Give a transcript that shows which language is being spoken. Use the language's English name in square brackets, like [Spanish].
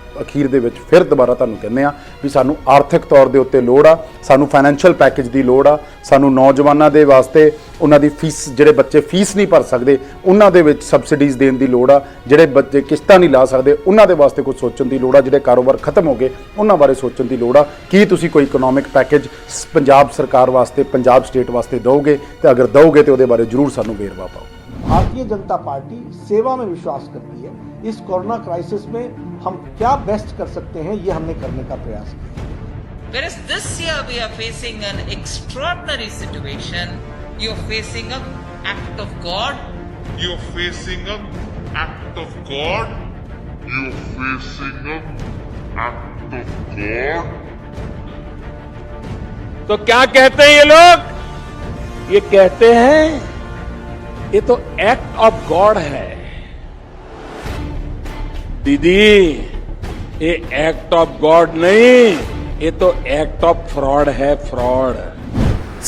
[Punjabi] ਅਖੀਰ ਦੇ ਵਿੱਚ ਫਿਰ ਦੁਬਾਰਾ ਤੁਹਾਨੂੰ ਕਹਿੰਦੇ ਆ ਵੀ ਸਾਨੂੰ ਆਰਥਿਕ ਤੌਰ ਦੇ ਉੱਤੇ ਲੋੜ ਆ, ਸਾਨੂੰ ਫਾਈਨੈਂਸ਼ੀਅਲ ਪੈਕੇਜ ਦੀ ਲੋੜ ਆ, ਸਾਨੂੰ ਨੌਜਵਾਨਾਂ ਦੇ ਵਾਸਤੇ ਉਹਨਾਂ ਦੀ ਫੀਸ, ਜਿਹੜੇ ਬੱਚੇ ਫੀਸ ਨਹੀਂ ਭਰ ਸਕਦੇ ਉਹਨਾਂ ਦੇ ਵਿੱਚ ਸਬਸਿਡੀਜ਼ ਦੇਣ ਦੀ ਲੋੜ ਆ, ਜਿਹੜੇ ਬੱਚੇ ਕਿਸ਼ਤਾਂ ਨਹੀਂ ਲਾ ਸਕਦੇ ਉਹਨਾਂ ਦੇ ਵਾਸਤੇ ਕੁਝ ਸੋਚਣ ਦੀ ਲੋੜ ਆ, ਜਿਹੜੇ ਕਾਰੋਬਾਰ ਖਤਮ ਹੋ ਗਏ ਉਹਨਾਂ ਬਾਰੇ ਸੋਚਣ ਦੀ ਲੋੜ ਆ। ਕੀ ਤੁਸੀਂ ਕੋਈ ਇਕਨੋਮਿਕ ਪੈਕੇਜ ਪੰਜਾਬ ਸਰਕਾਰ ਵਾਸਤੇ, ਪੰਜਾਬ ਸਟੇਟ ਵਾਸਤੇ ਦਿਓਗੇ ਤੇ ਅਗਰ ਦਿਓਗੇ ਤੇ ਉਹਦੇ ਬਾਰੇ ਜ਼ਰੂਰ ਸਾਨੂੰ ਵੇਰਵਾ ਪਾਓ। [Hindi] भारतीय जनता पार्टी सेवा में विश्वास करती है। इस कोरोना क्राइसिस में हम क्या बेस्ट कर सकते हैं ये हमने करने का प्रयास किया। [English] Whereas this year we are facing an extraordinary situation, you are facing an act of God. You are facing an act of God. You are facing an act of God. [Hindi] तो क्या कहते हैं ये लोग? ये कहते हैं ये तो एक्ट ऑफ गॉड है। दीदी, ये एक्ट ऑफ गॉड नहीं, ये तो एक्ट ऑफ फ्रॉड है, फ्रॉड।